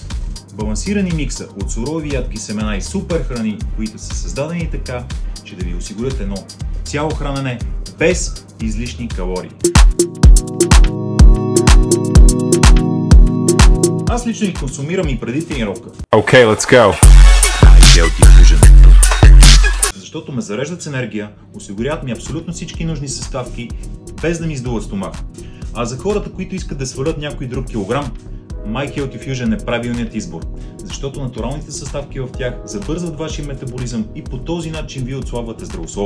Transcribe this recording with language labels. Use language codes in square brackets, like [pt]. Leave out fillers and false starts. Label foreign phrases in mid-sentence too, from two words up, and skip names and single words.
[bg] Балансирани микса от сурови ядки семена и супер храни, които са създадени така, че да ви осигурят едно цяло хранене без излишни калории. Аз лично ги консумирам и преди тренировка. [en] Okay, let's go. [bg] My Healthy Fusion. Защото ме зареждат с енергия, осигуряват ми абсолютно всички нужни съставки, без да ми издуват стомах. А за хората, които искат да свалят някой друг килограм, My Healthy Fusion е правилният избор, защото натуралните съставки в тях забързват вашия метаболизъм и по този начин вие отслабвате здравословно.